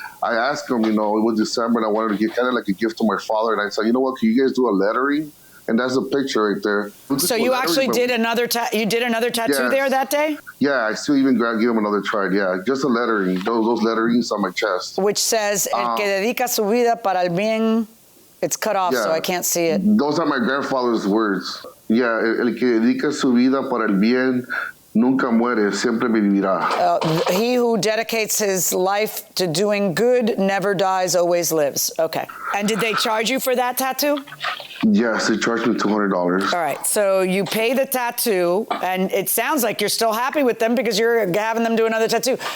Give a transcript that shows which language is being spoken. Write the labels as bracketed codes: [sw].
[en] I asked him, it was December, and I wanted to give kind of like a gift to my father. And I said, you know what, can you guys do a lettering? And that's a picture right there. So you actually did another tattoo there that day? Yeah, I still even give him another try. Yeah, just a lettering, those letterings on my chest. Which says, [es] el que dedica su vida para el bien. [en] It's cut off, so I can't see it. Those are my grandfather's words. [es] Yeah, el que dedica su vida para el bien, nunca muere, siempre vivirá. [en] He who dedicates his life to doing good never dies, always lives. Okay. And did they charge you for that tattoo? Yes, they charged me $200. All right, so you pay the tattoo, and it sounds like you're still happy with them because you're having them do another tattoo.